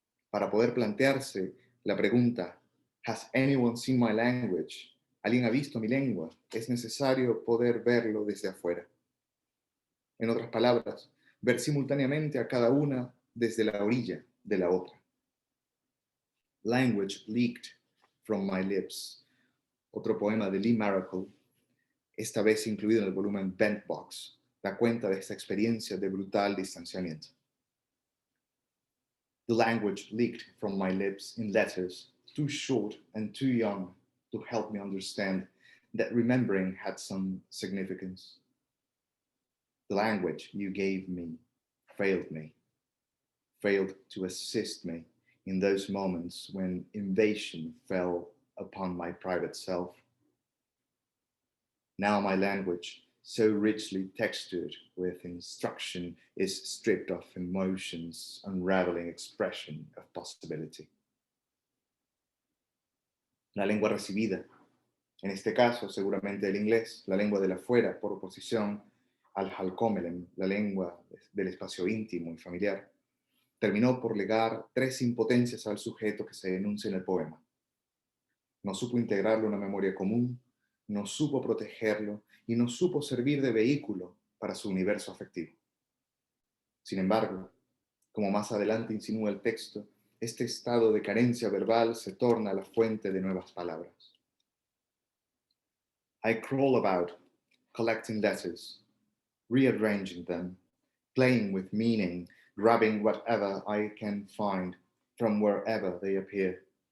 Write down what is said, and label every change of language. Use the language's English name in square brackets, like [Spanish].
[Spanish] Para poder plantearse la pregunta, [English] ¿Has anyone seen my language? [Spanish] ¿Alguien ha visto mi lengua? Es necesario poder verlo desde afuera. En otras palabras, ver simultáneamente a cada una desde la orilla de la otra. [English] Language leaked from my lips. [Spanish] Otro poema de Lee Maracle, esta vez incluido en el volumen Bent Box, da cuenta de esta experiencia de brutal distanciamiento. [English] The language leaked from my lips in letters too short and too young to help me understand that remembering had some significance. The language you gave me, failed to assist me in those moments when invasion fell upon my private self. Now my language, so richly textured with instruction, is stripped of emotions, unraveling expression of possibility. [Spanish] La lengua recibida, en este caso seguramente el inglés, la lengua de la afuera, por oposición al halkomelen, la lengua del espacio íntimo y familiar, terminó por legar tres impotencias al sujeto que se enuncia en el poema. No supo integrarlo en una memoria común, no supo protegerlo y no supo servir de vehículo para su universo afectivo. Sin embargo, como más adelante insinúa el texto, este estado de carencia verbal se torna la fuente de nuevas palabras. [English] I crawl about, collecting letters, rearranging them, playing with meaning, grabbing whatever I can find from wherever they appear.